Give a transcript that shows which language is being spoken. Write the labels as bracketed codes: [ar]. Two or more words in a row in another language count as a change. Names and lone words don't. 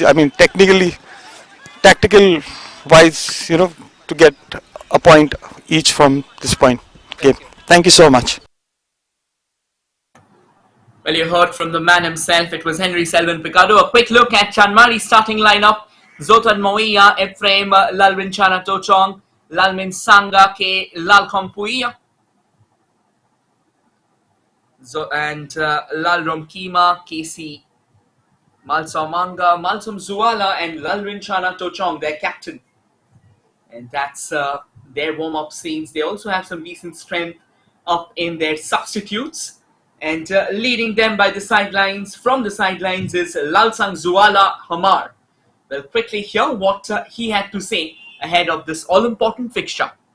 [en] I mean, tactical wise, to get a point each from this point game. Thank you so much. Well, you heard from the man himself. It was Henry Selvan Picado. A quick look at Chanmari starting lineup: Zotan Moia, Ephraim Lalwin Chana Tochong, Lalmin Sanga Ke Lalkom Puia, and Lalrom Kima, KC Malsamanga, Malsum Zuala, and Lalwin Chana Tochong, their captain. And that's their warm-up scenes. They also have some decent strength up in their substitutes. And leading them by the sidelines, from the sidelines, is Lalsang Zuala Hamar. We'll quickly hear what he had to say ahead of this all-important fixture.